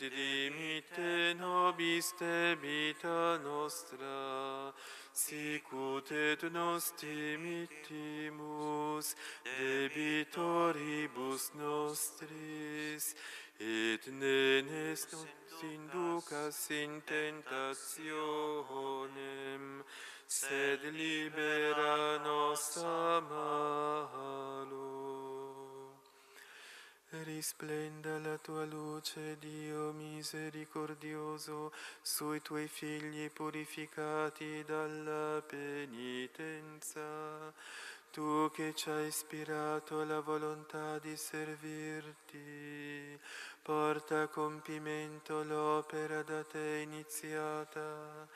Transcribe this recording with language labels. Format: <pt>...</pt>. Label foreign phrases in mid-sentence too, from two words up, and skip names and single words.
<la>dimitte nobis debita nostra, sicut et nos dimittimus debitoribus nostris, et ne nos inducas in tentationem, sed libera nos a malo.</la> <it>Risplenda la tua luce, Dio misericordioso, sui tuoi figli purificati dalla penitenza. Tu che ci hai ispirato la volontà di servirti, porta a compimento l'opera da te iniziata.</it>